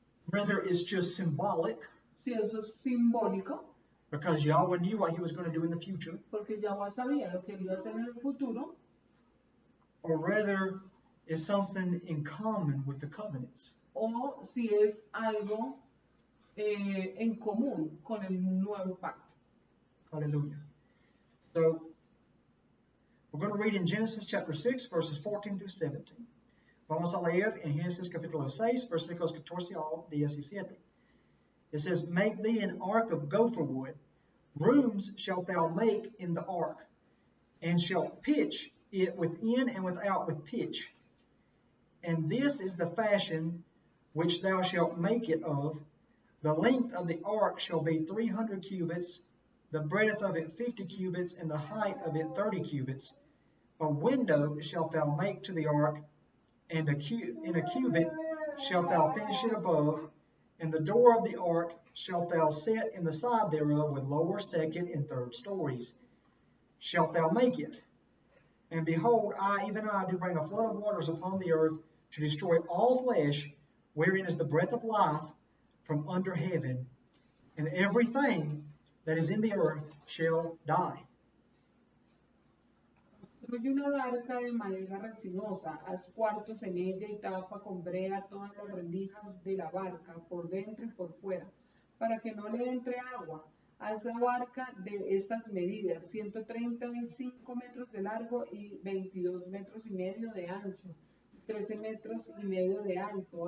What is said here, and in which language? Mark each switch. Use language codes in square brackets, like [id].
[en] whether it's just symbolic, [es] si eso es simbólico, [en] because Yahweh knew what he was going to do in the future, [es] porque Yahweh sabía lo que él iba a hacer en el futuro, [en] or whether it's something in common with the covenants. [es] o si es algo en común con el nuevo pacto. [en] Hallelujah. So, we're going to read in Genesis chapter 6, verses 14 through 17. [es] Vamos a leer en Génesis capítulo 6, versículos 14 al 17. [en] It says, Make thee an ark of gopher wood. Rooms shalt thou make in the ark, and shalt pitch it within and without with pitch. And this is the fashion which thou shalt make it of. The length of the ark shall be 300 cubits, the breadth of it 50 cubits, and the height of it 30 cubits. A window shalt thou make to the ark, and in a cubit shalt thou finish it above, and the door of the ark shalt thou set in the side thereof with lower, second, and third stories. Shalt thou make it. And behold, even I, do bring a flood of waters upon the earth to destroy all flesh, wherein is the breath of life from under heaven, and everything that is in the earth shall die. [es] Construye una barca de madera resinosa, haz cuartos en ella y tapa con brea todas las rendijas de la barca, por dentro y por fuera, para que no le entre agua. Haz la barca de estas medidas, 135 metros de largo y 22 metros y medio de ancho, 13 metros y medio de alto.